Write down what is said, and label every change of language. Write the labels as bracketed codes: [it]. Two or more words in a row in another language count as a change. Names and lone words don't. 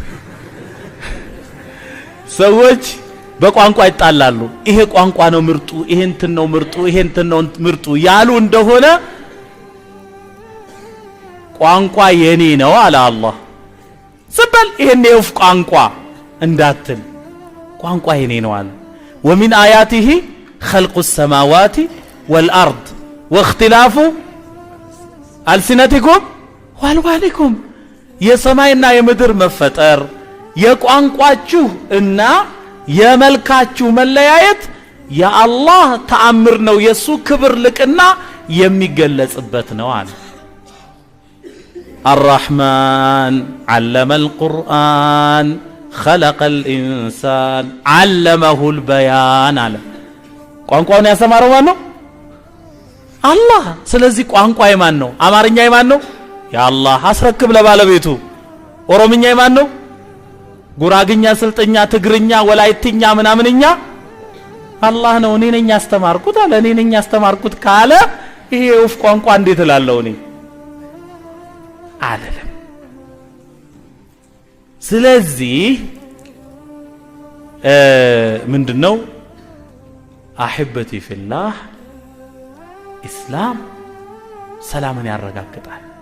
[am] ሰዎች በቋንቋ ይጣላሉ ይሄ ቋንቋ ነው ምርጡ ይሄንትን ነው ምርጡ ይሄንትን ነው ምርጡ ያሉ እንደሆነ ቋንቋ የኔ ነው አለ አላህ ዝበል ይሄን የውፍ ቋንቋ እንዳትል ቋንቋ የኔ ነው አለ [ar] ومن آياته خلق السماوات والأرض واختلاف ألسنتكم وألوانكم [am] የሰማይና የምድር መፈጠር የቋንቋችሁ እና የመልካችሁ መለያየት የአላህ ተአምር ነው የሱ ክብር ልቅና የሚገለጽበት ነው አለ [ar] الرحمن علم القرآن خلق الإنسان علمه البيان [am] አለ ቋንቋውን ያስተማረው ማን ነው አላህ ስለዚህ ቋንቋ የማን ነው አማርኛ የማን ነው ያአላህ አስረክብ ለባለቤቱ ኦሮምኛ የማን ነው ጉራግኛ ስልጥኛ ትግርኛ ወላይትኛ ምናምንኛ አላህ ነው እኔ ነኝ ያስተማርኩት አለ እኔ ነኝ ያስተማርኩት ካለ ይሄ ውፍ ቋንቋ እንዴት እላለሁ እኔ አይደለም ስለዚህ ምንድነው [ar] أحبتي في الله [am] ኢስላም ሰላምን ያረጋግጣል